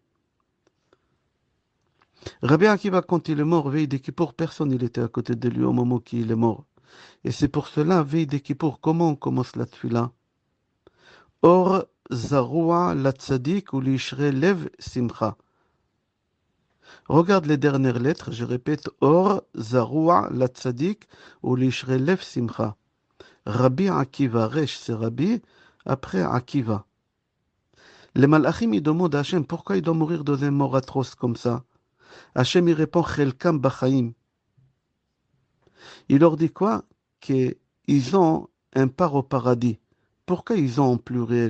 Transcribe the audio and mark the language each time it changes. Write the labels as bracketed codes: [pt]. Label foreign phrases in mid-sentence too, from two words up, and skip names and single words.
[fr] Rabbi Akiva, quand il est mort, veille des Kippour, personne n'était à côté de lui au moment où il est mort. Et c'est pour cela, veille des Kippour, comment on commence la tfila? [he] אור זרוע לצדיק ולישרי לב שמחה. [fr] Regarde les dernières lettres, je répète, [he] אור זרוע לצדיק ולישרי לב שמחה. [fr] Rabbi Akiva, Resh, c'est Rabbi, après Akiva. Les Malachim, ils demandent à Hachem pourquoi il doit mourir dans une mort atroce comme ça. Hachem, il répond, [he] חלקם בחיים. [fr] Il leur dit quoi? Qu'ils ont un part au paradis. Pourquoi ils ont en pluriel?